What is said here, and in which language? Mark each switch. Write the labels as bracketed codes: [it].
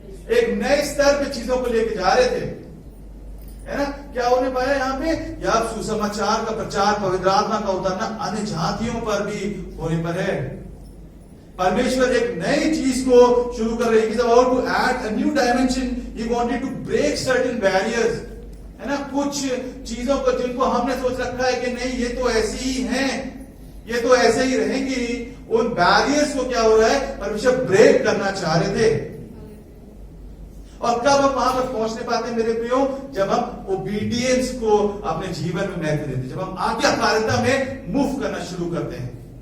[hi] एक नए स्तर पे चीजों को लेके जा रहे थे, है ना। क्या होने पाया यहाँ पे? या सुसमाचार का प्रचार, पवित्र आत्मा का उतरना अन्य जातियों पर भी होने पर है। परमेश्वर एक नई चीज को शुरू कर रहे हैं। [en] He's about to add a new dimension. He wanted to break certain barriers, [hi] है ना। कुछ चीजों को जिनको हमने सोच रखा है कि नहीं ये तो ऐसी ही हैं, ये तो ऐसे ही रहेंगी, उन बैरियर्स को क्या हो रहा है? परमेश्वर ब्रेक करना चाह रहे थे। और कब हम वहां पर पहुंचने पाते हैं मेरे प्रियो? जब हम ओबीडियंस को अपने जीवन में महत्व देते हैं, जब हम आज्ञाकारिता में मूव करना शुरू करते हैं।